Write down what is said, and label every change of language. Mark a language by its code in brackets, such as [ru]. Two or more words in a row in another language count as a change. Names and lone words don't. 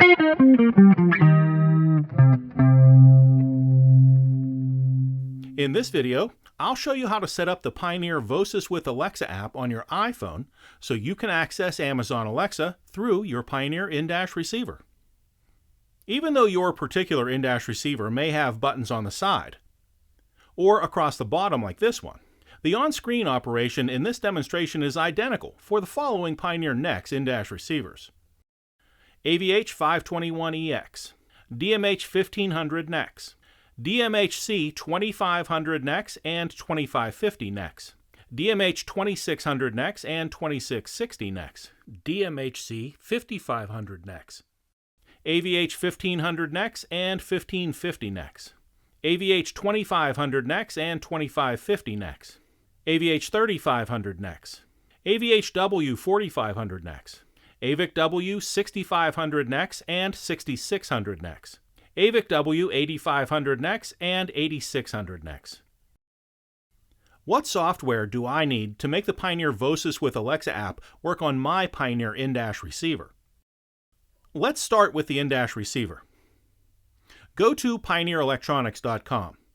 [en] In this video, I'll show you how to set up the Pioneer Vozsis with Alexa app on your iPhone so you can access Amazon Alexa through your Pioneer in-dash receiver. Even though your particular in-dash receiver may have buttons on the side, or across the bottom like this one, the on-screen operation in this demonstration is identical for the following Pioneer NEX in-dash receivers: DMH-2600NEX, DMH-2600NEX, DMH-2600NEX and 2550NEX, DMH-2600NEX and 2660NEX, DMHC-5500NEX, AVH-1500NEX and 1550NEX, AVH-2500NEX and 2550NEX, AVH-3500NEX, AVH-W-4500NEX, AVIC-W-6500NEX and 6600NEX, AVIC-W-8500NEX and 8600NEX. What software do I need to make the Pioneer Vozsis with Alexa app work on my Pioneer in-dash receiver? Let's start with the in-dash receiver. Go to pioneerelectronics.com.